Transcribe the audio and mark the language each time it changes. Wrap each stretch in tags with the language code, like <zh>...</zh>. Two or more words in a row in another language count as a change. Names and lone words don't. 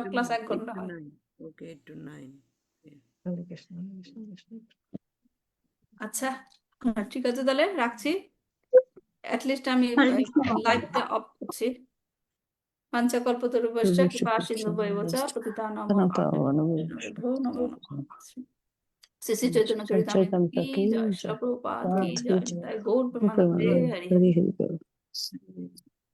<en>to</en> <bn>ক্লাস 9, 1 ঘন্টা</bn> <en>8 to</en> <bn>হয়। 9, ওকে 8 to 9। হরে কৃষ্ণ, হরে কৃষ্ণ, কৃষ্ণ কৃষ্ণ। আচ্ছা, ঠিক আছে, তাহলে রাখছি। অ্যাটলিস্ট আমি হরে কৃষ্ণ। লাইভটা অফ করছি।</bn> <sa>পঞ্চকল্পতরুভ্যশ্চ কৃপা সিন্ধু ভৈবচ পতিতানাং পাবনেভ্যো নমো নমঃ।</sa> <bn>শ্রী শ্রী চৈতন্য চরিতামৃত কি জয়, শ্রীল প্রভুপাদ কি জয়, নিতাই গৌর প্রেমানন্দে হরি হরি। হরি হরি বল।</bn>